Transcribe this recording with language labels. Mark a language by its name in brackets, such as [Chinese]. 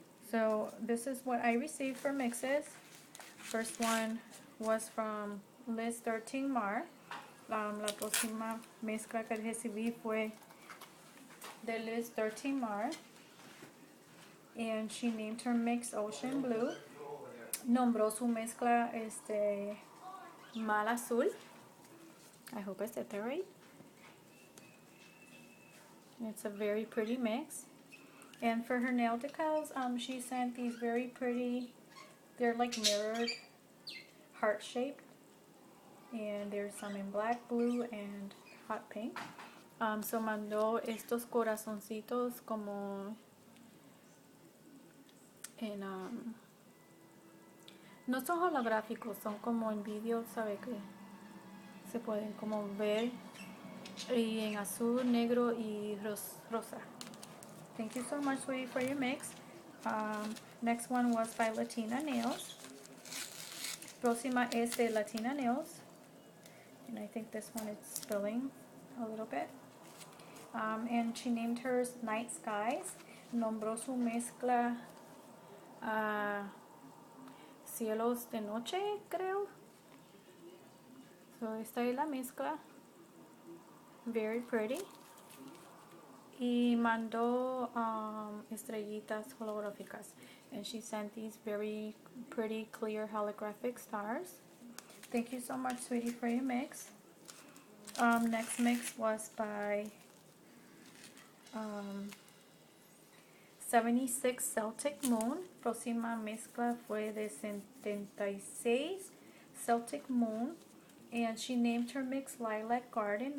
[English] So this is what I received for mixes. First one was from Liz 13 Mar. [Spanish] La próxima mezcla que recibí fue de Liz 13 Mar. [English] And she named her mix Ocean Blue. [Spanish] Nombró su mezcla Mal Azul. [English] I hope I said that right. It's a very pretty mix. And for her nail decals, she sent these very pretty, they're like mirrored, heart shaped. And there's some in black, blue, and hot pink. [Spanish] So mandó estos corazoncitos como en, no son holográficos, son como en vídeo, sabe que se pueden como ver, y en azul, negro y rosa. [English] Thank you so much, sweetie, for your mix. Next one was by Latina Nails. [Spanish] Próxima es de Latina Nails. [English] And I think this one is spilling a little bit. And she named hers Night Skies. [Spanish] Nombró su mezcla Cielos de Noche, creo. So esta es la mezcla. [English] Very pretty. [Spanish] Y mandó estrellitas holográficas. [English] And she sent these very pretty clear holographic stars. Thank you so much, sweetie, for your mix. Next mix was by 76 Celtic Moon. [Spanish] Próxima mezcla fue de 76 Celtic Moon. [English] And she named her mix Lilac Garden.